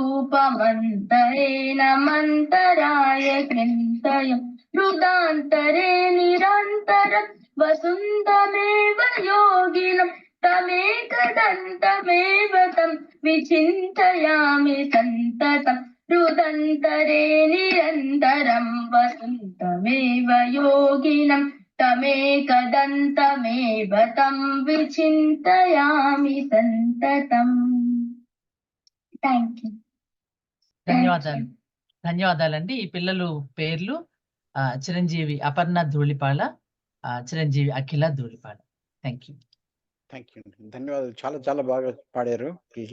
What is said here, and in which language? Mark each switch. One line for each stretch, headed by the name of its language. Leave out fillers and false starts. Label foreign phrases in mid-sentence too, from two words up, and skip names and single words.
Sanskrit: रूपमन्तरेणमन्तराय कृन्तय हृदान्तरे निरन्तर वसुन्तमेव योगिनं तमेकदन्तमेव तं विचिन्तयामि सन्ततं हृदन्तरे निरन्तरं वसन्तमेव योगिनं तमेकदन्तमेव तं विचिन्तयामि सन्ततम्.
English: thank you.
Telugu: ధన్యవాదాలు. ధన్యవాదాలండి. ఈ పిల్లలు పేర్లు చిరంజీవి అపర్ణ ధూళిపాళ, చిరంజీవి అఖిల ధూళిపాళ.
English: thank you. thank you.
Telugu: ధన్యవాదాలు. చాలా చాలా బాగా పాడారు వీళ్ళు.